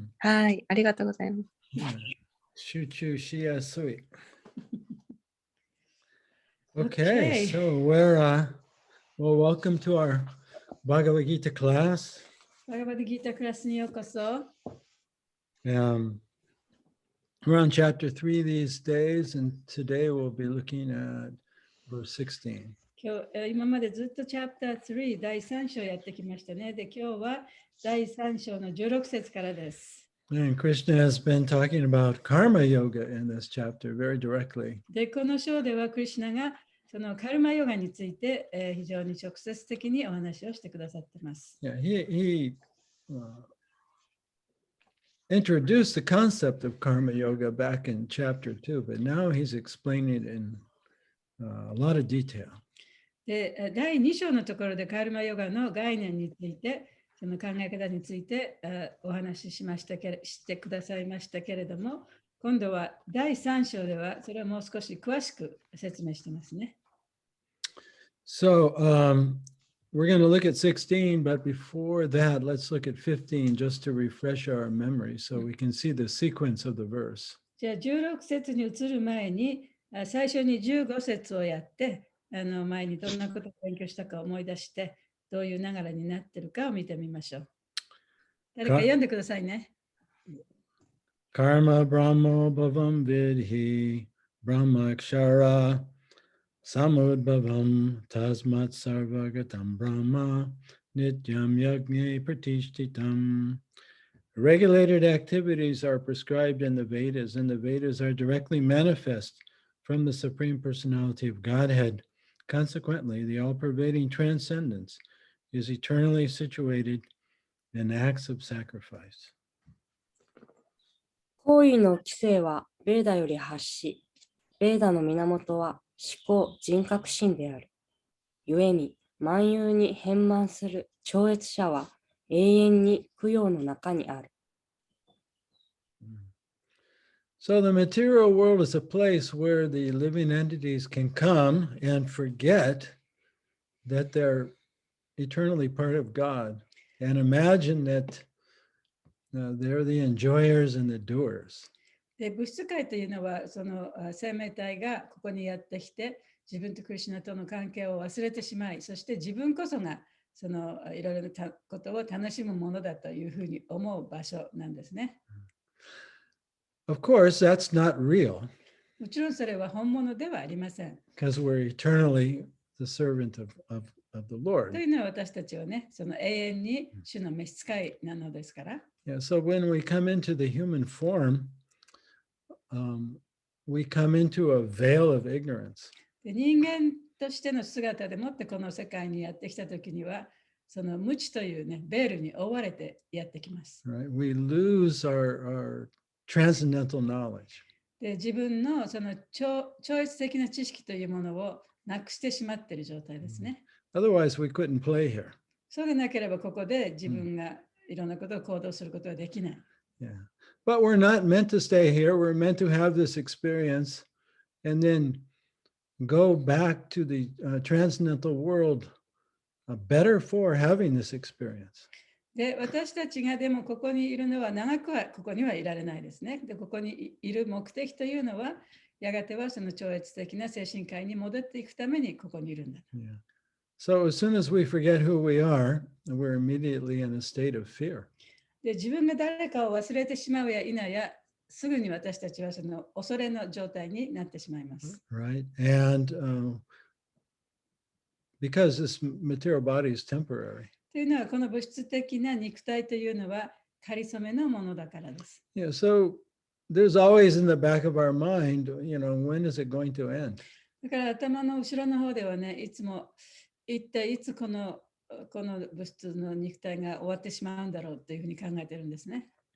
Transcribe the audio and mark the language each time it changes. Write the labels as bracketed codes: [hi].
[ja] はい、ありがとうございます。集中しやすい。 [en] Okay, so well, welcome to our Bhagavad Gita class. [ja] バガバディギータクラスにようこそ。 [en] We're on chapter 3 these days, and today we'll be looking at verse 16. [ja] 今までずっとチャプター3、第3章やってきましたね。で、今日は第3章の16節からです。 [en] And Krishna has been talking about karma yoga in this chapter very directly. [ja] で、この章ではクリシュナがそのカルマヨガについて、非常に直接的にお話をしてくださっています。 [en] Yeah, he introduced the concept of karma yoga back in chapter 2, but now he's explaining it in a lot of detail. [ja] で、第2章のところでカルマヨガの概念について、その考え方についてお話ししてくださいましたけれども、今度は第3章ではそれをもう少し詳しく説明してますね。 [en] So we're going to look at 16, but before that, let's look at 15 just to refresh our memory so we can see the sequence of the verse. [ja] じゃあ16節に移る前に、最初に15節をやって、前にどんなことを勉強したか思い出して、どういう流れになっているかを見てみましょう。誰か読んでくださいね。 [sa] Karma Brahmo Bhavam Vidhi Brahma Akshara Samudbhavam Tasmat Sarvagatam Brahma Nityam Yagni Pratishtitam. [en] Regulated activities are prescribed in the Vedas, and the Vedas are directly manifest from the Supreme Personality of Godhead. Consequently, the all-pervading transcendence is eternally situated in acts of sacrifice. [ja] 行為の規制はベーダより発し、ベーダの源は思考人格心である。故に万有に変満する超越者は永遠に供養の中にある。 [en] So the material world is a place where the living entities can come and forget that they're eternally part of God and imagine that they're the enjoyers and the doers. [ja] で、物質界というのは、その生命体がここにやってきて、自分とクリシュナとの関係を忘れてしまい、そして自分こそがそのいろいろなことを楽しむものだというふうに思う場所なんですね。 [en] Of course, that's not real [ja] もちろんそれは本物ではありません。 [en] because we're eternally the servant of the [ja] と [en] Lord. [ja] いうのは私たちはね、その永遠に主の召使いなのですから。 [en] Yeah, so when we come into the human form, we come into a veil of ignorance. [ja] で、人間としての姿でもってこの世界にやってきたときには、その無知というね、ベールに覆われてやってきます。 [en] Right? We lose our transcendental knowledge. [ja] で、自分のその超越的な知識というものをなくしてしまっている状態ですね。 [en] Otherwise, we couldn't play here. [ja] そうでなければここで自分がいろんなことを行動することはできない。 [en] Yeah. But we're not meant to stay here. We're meant to have this experience and then go back to the transcendental world better for having this experience. [ja] で、私たちがでもここにいるのは長くはここにはいられないですね。で、ここにいる目的というのは、やがてはその超越的な精神界に戻っていくためにここにいるんだ。 [en] Yeah. So as soon as we forget who we are, we're immediately in a state of fear. [ja] で、自分が誰かを忘れてしまうや否や、すぐに私たちはその恐れの状態になってしまいます。 [en] Right. And because this material body is temporary. [ja] というのは、この物質的な肉体というのは、かりそめのものだからです。 [en] Yeah. So there's always in the back of our mind, when is it going to end? [ja] だから頭の後ろの方ではね、いつも一体いつこの物質の肉体が終わってしまうんだろうというふうに考えてるんですね。